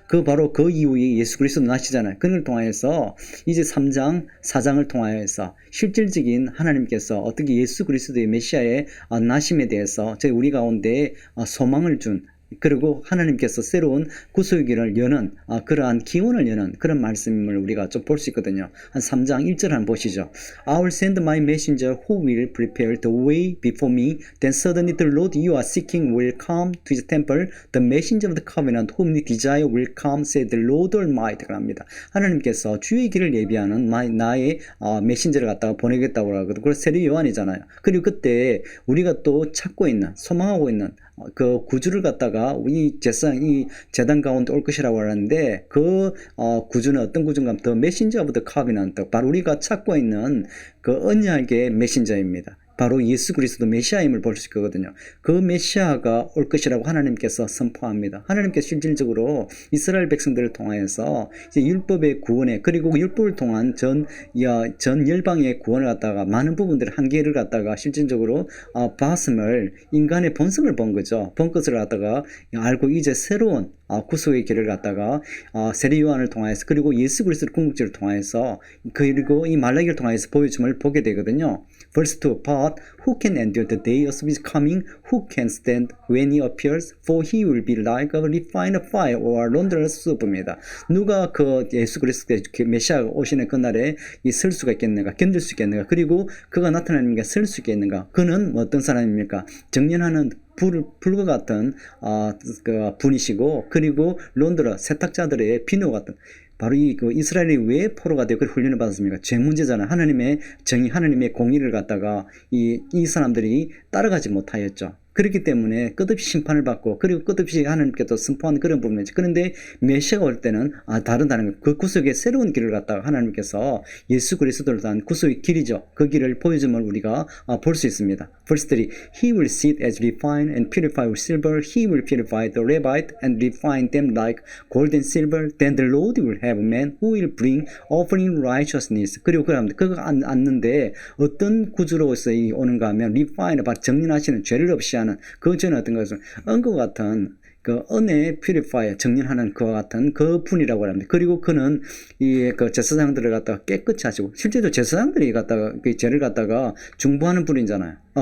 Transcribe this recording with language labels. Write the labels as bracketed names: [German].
[Korean] 바로 그 이후에 예수 그리스도 나시잖아요. 그걸 통하여서 이제 3장, 4장을 통하여서 실질적인 하나님께서 어떻게 예수 그리스도의 메시아의 나심에 대해서 우리 가운데 소망을 준, 그리고 하나님께서 새로운 구속의 길을 여는 그러한 기원을 여는 그런 말씀을 우리가 좀 볼 수 있거든요. 한 3장 1절 한번 보시죠. [English] I will send my messenger who will prepare the way before me. Then suddenly the Lord you are seeking will come to his temple. The messenger of the covenant whom you desire will come, said the Lord Almighty. [Korean] 합니다. 하나님께서 주의 길을 예비하는 나의 메신저를 갖다가 보내겠다고 하거든요. 그래서 세례 요한이잖아요. 그리고 그때 우리가 또 찾고 있는, 소망하고 있는 그 구주를 갖다가 이 재단 가운데 올 것이라고 하는데, 그 구주는 어떤 구주인가 하면 [English] The Messenger of the Covenant, [Korean] 바로 우리가 찾고 있는 그 언약의 메신저입니다. 바로 예수 그리스도 메시아임을 볼 수 있거든요. 그 메시아가 올 것이라고 하나님께서 선포합니다. 하나님께서 실질적으로 이스라엘 백성들을 통하여서 이제 율법의 구원에, 그리고 율법을 통한 전 열방의 구원을 갖다가 많은 부분들의 한계를 갖다가 실질적으로 봤음을, 인간의 본성을 본 거죠. 본 것을 갖다가 알고 이제 새로운 구속의 길을 갖다가 세례 요한을 통하여서, 그리고 예수 그리스도의 궁극지를 통하여서, 그리고 이 말라기를 통하여서 보여줌을 보게 되거든요. [English] Verse 2, But who can endure the day of his coming? Who can stand when he appears? For he will be like a refined fire or launderer's soap [Korean] 입니다. 누가 그 예수 그리스도의 메시아가 오시는 그날에 설 수가 있겠는가? 견딜 수 있겠는가? 그리고 그가 나타나는 게 설 수 있겠는가? 그는 어떤 사람입니까? 정련하는 불과 같은 분이시고, 그리고 론드라, 세탁자들의 비누 같은, 바로 이스라엘이 왜 포로가 되고 훈련을 받았습니까? 죄 문제잖아요. 하나님의 정의, 하나님의 공의를 갖다가 이 사람들이 따라가지 못하였죠. 그렇기 때문에 끝없이 심판을 받고, 그리고 끝없이 하나님께서 선포한 그런 부분이죠. 그런데 메시아가 올 때는 다르다는 것. 그 구속의 새로운 길을 갖다가 하나님께서 예수 그리스도를 통한 구속의 길이죠. 그 길을 보여줌을 우리가 볼 수 있습니다. [English] Verse 3, He will sit as refined and purified with silver. He will purify the Levite and refine them like gold and silver. Then the Lord will have men who will bring offering righteousness. [Korean] 그리고 그거 앉는데 어떤 구주로서 오는가 하면 refine, 정리하시는, 죄를 없이 하는, 그 전에 어떤 것은 은과 같은 그 은혜 퓨리파이어 정렬하는 그와 같은 그 분이라고 합니다. 그리고 그는 이 그 제사장들을 갖다가 깨끗이 하시고 실제로 제사장들이 갖다가 그 죄를 갖다가 중보하는 분이잖아요.